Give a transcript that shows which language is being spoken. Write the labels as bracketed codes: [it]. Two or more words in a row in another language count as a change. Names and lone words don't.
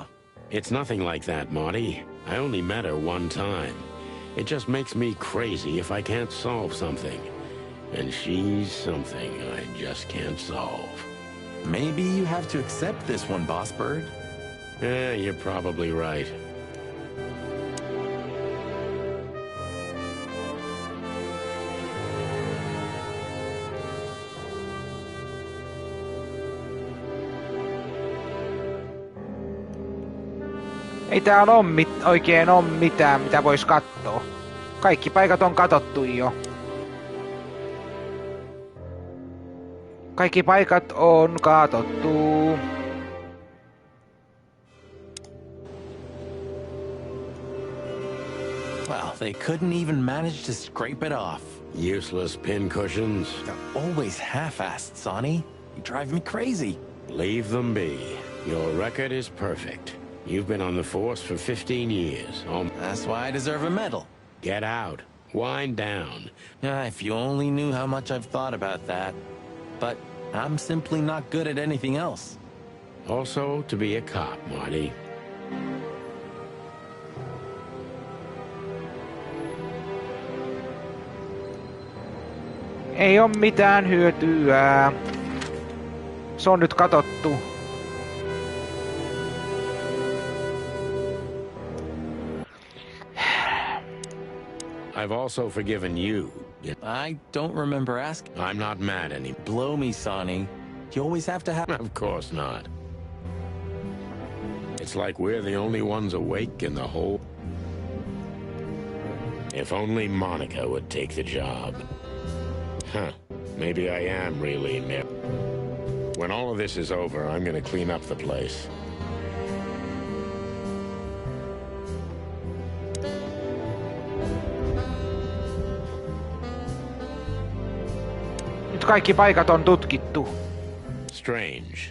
[en] It's nothing like that, Marty. I only met her one time. It just makes me crazy if I can't solve something. And she's something I just can't solve. Maybe you have to accept this one, Boss Bird. Yeah, you're probably right. [fi] Ei täällä oo oikein oo mitään, mitä vois kattoo. Kaikki paikat on katottu jo. Kaikki paikat on katottu. [en] they couldn't even manage to scrape it off. Useless pincushions. Always half-assed, Sonny. You drive me crazy. Leave them be. Your record is perfect. You've been on the force for 15 years. That's why I deserve a medal. Get out. Wind down. If you only knew how much I've thought about that. But I'm simply not good at anything else. Also, to be a cop, Marty. [fi] Ei oo mitään hyötyä. Se on nyt katottu. [en] I've also forgiven you. I don't remember asking. I'm not mad anymore. Blow me, Sonny. You always have to have... Of course not. It's like we're the only ones awake in the whole... If only Monica would take the job. Huh. Maybe I am really When all of this is over, I'm gonna clean up the place. [fi] Nyt kaikki paikat on tutkittu. [en] Strange.